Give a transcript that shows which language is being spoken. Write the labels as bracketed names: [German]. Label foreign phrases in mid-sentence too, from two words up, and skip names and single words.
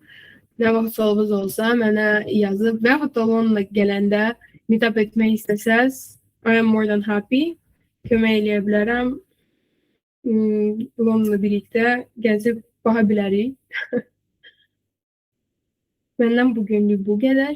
[Azerbaijani] Ne vaxt sualınız olsa mənə yazıb və yaxud da onunla gələndə meetup etmək istəsəz, [English] I am more than happy. [Azerbaijani] Kömək eləyə bilərəm. Onunla birlikdə gəzib baxa bilərik. Məndən bugünlük bu qədər.